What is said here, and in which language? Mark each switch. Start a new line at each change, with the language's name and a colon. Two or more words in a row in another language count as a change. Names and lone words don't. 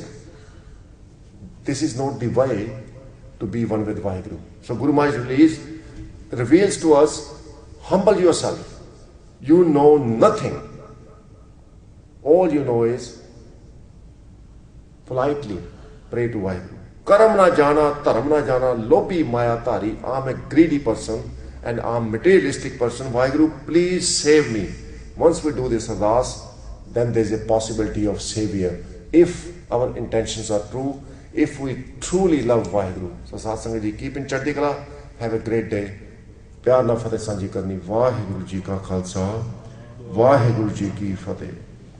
English: This is not the way to be one with Vaheguru. So Guru Maharaj reveals to us, humble yourself. You know nothing. All you know is politely pray to Vaheguru.
Punjabi: ਕਰਮ ਨ ਜਾਨਾ, ਧਰਮ ਨ ਜਾਨਾ, ਲੋਭੀ ਮਾਇਆ ਧਾਰੀ.
English: I'm a greedy person and I'm a materialistic person. Vaheguru, please save me. Once we do this ardas, then there's a possibility of savior. If our intentions are true, if we truly love Vaheguru. So
Punjabi: ਸਾਧ ਸੰਗਤ ਜੀ,
English: keep in
Punjabi: ਚੜ੍ਹਦੀ ਕਲਾ.
English: Have a great day.
Punjabi: ਪਿਆਰ ਨਾ ਫਤਿਹ ਸਾਂਝੀ ਕਰਨੀ। ਵਾਹਿਗੁਰੂ ਜੀ ਕਾ ਖਾਲਸਾ, ਵਾਹਿਗੁਰੂ ਜੀ ਕੀ ਫਤਿਹ।